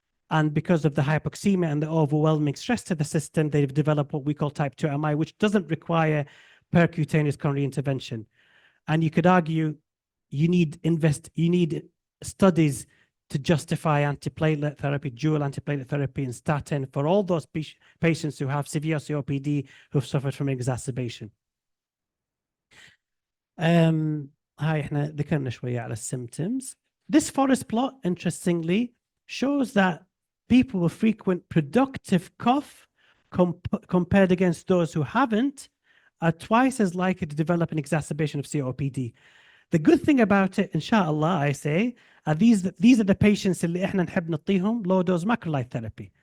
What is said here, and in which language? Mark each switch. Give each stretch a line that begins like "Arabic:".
English: And because of the hypoxemia and the overwhelming stress to the system, they've developed what we call type 2 MI, which doesn't require percutaneous coronary intervention. And you could argue you need studies to justify antiplatelet therapy, dual antiplatelet therapy, and statin for all those patients who have severe COPD who've suffered from exacerbation.
Arabic: هاي احنا ذكرنا شوية على symptoms.
English: This forest plot, interestingly, shows that people with frequent productive cough compared against those who haven't are twice as likely to develop an exacerbation of COPD. The good thing about it, inshallah, I say, these are the patients
Arabic: اللي احنا نحب نعطيهم
English: low dose macrolide therapy.